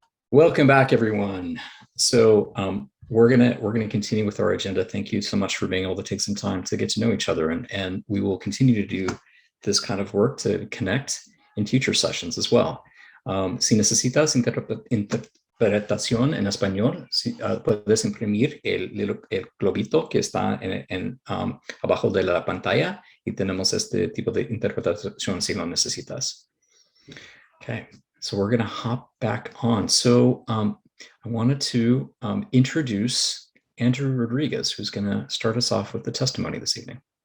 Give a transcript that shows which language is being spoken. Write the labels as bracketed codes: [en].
[en] Welcome back, everyone. So we're gonna continue with our agenda. Thank you so much for being able to take some time to get to know each other, and we will continue to do this kind of work to connect in future sessions as well. [es] Si necesitas interpretación en español, puedes imprimir el globito que está abajo de la pantalla y tenemos este tipo de interpretación si lo necesitas. [en] Okay. So we're going to hop back on. So I wanted to introduce Andrew Rodriguez, who's going to start us off with the testimony this evening.